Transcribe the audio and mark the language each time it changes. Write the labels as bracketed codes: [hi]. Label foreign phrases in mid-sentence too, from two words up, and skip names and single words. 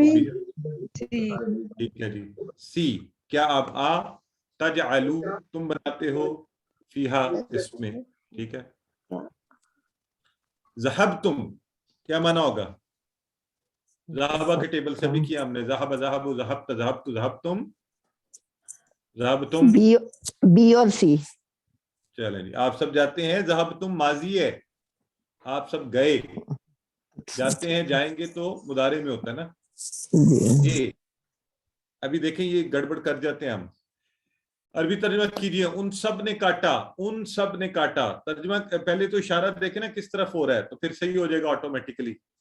[ur] ٹھیک ہے جی. سی، کیا آپ آ، تجعلو تم بناتے ہو، فیہا اس میں. ٹھیک ہے. ذہبتم کیا معنی ہوگا؟ ذہبہ کے ٹیبل سے بھی کیا ہم نے. [ar] ذہب، ذہب، ذہبت، ذہبت، ذہبتم، ذہبتم. [ur] بی اور سی. چلیں جی، آپ سب جاتے ہیں. ذہبتم ماضی ہے، آپ سب گئے. جاتے ہیں، جائیں گے تو مضارع میں ہوتا ہے نا. یہ ابھی دیکھیں یہ گڑبڑ کر جاتے ہیں ہم. عربی ترجمہ کیجیے. ان سب نے کاٹا, ان سب نے کاٹا. ترجمہ پہلے تو اشارہ دیکھیں نا کس طرف ہو رہا ہے, تو پھر صحیح ہو جائے گا آٹومیٹکلی.